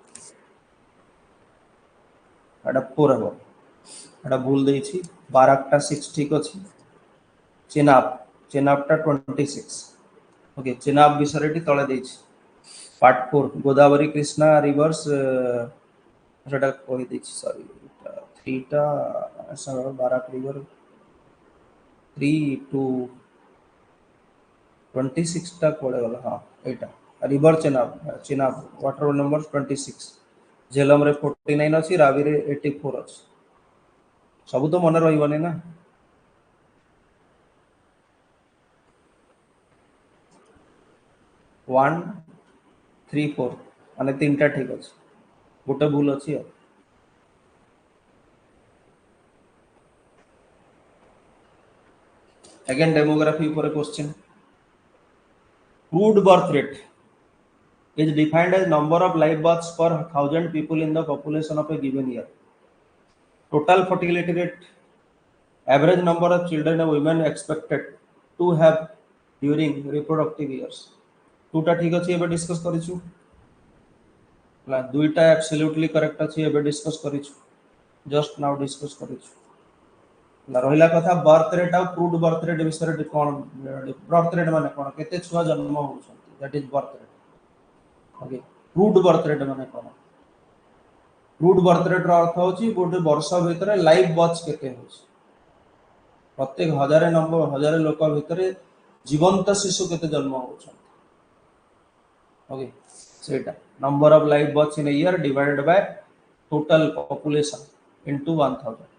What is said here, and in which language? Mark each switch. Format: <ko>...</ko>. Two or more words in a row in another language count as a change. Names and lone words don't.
<or>ଏଟା 4 ହଉ ଏଟା ଭୁଲ ଦେଇଛି ବରାକଟା 6 ଠିକ ଅଛି ଚେନାବ ଟା 26 ଓକେ ଚେନାବ ବିଷୟଟି ତଳେ ଦେଇଛି ପାର୍ଟ 4 ଗୋଦାବରୀ କୃଷ୍ଣା ରିଭର୍ସ ସେଟା କହି ଦେଇଛି ସରି 3 ଟା ବରାକ ରିଭର 3 to 26 ଟା କୋଡ଼େ ବାଲା ହଁ ଏଟା ରିଭର ଚେନାବ</or> <en>water number</en> <or>26 ଝେଲମ ରେ 49 ଅଛି ରାବି ରେ 84 ଅଛି ସବୁ ତ ମନେ ରହିବ ନା 1 3 4 ମାନେ 3 ଟା ଠିକ ଅଛି ଗୋଟେ ଭୁଲ ଅଛି</or> <en>again demography पर क्वेश्चन crude birth rate is defined as number of live births per 1000 people in the population of a given year. Total fertility rate, average number of children and women expected to have during reproductive years.</en> <or>ଦୁଇଟା ଠିକ ଅଛି ଏବେ ଡିସକସ କରିଛୁ ଲା ଦୁଇଟା</or> <en>absolutely correct</en> <or>ଅଛି ଏବେ ଡିସକସ କରିଛୁ</or> <en>just now</en> <or>ଡିସକସ କରିଛୁ ଲା ରହିଲା କଥା</or> <en>birth rate</en> <or>ଆ</or> <en>crude birth rate</en> <or>ବିଷୟ କଣ</or> <en>birth rate</en> <or>ମାନେ କଣ କେତେ ଛୁଆ ଜନ୍ମ ହେଉଛନ୍ତି</or> <en>that is birth rate okay crude birth rate</en> <or>ओके क्रूड बर्थ रेट ମାନେ କଣ</or> <en>crude birth rate</en> <or>ର ଅର୍ଥ ହେଉଛି ଗୋଟେ ବର୍ଷ ଭିତରେ</or> <en>live birth</en> <or>କେତେ ହେଉଛି ପ୍ରତ୍ୟେକ ହଜାର ଲୋକ ଭିତରେ ଜୀବନ୍ତ ଶିଶୁ କେତେ ଜନ୍ମ ହେଉଛନ୍ତି ଓକେ ସେଟା</or> <en>number of live birth in a year divided by total population into 1000</en>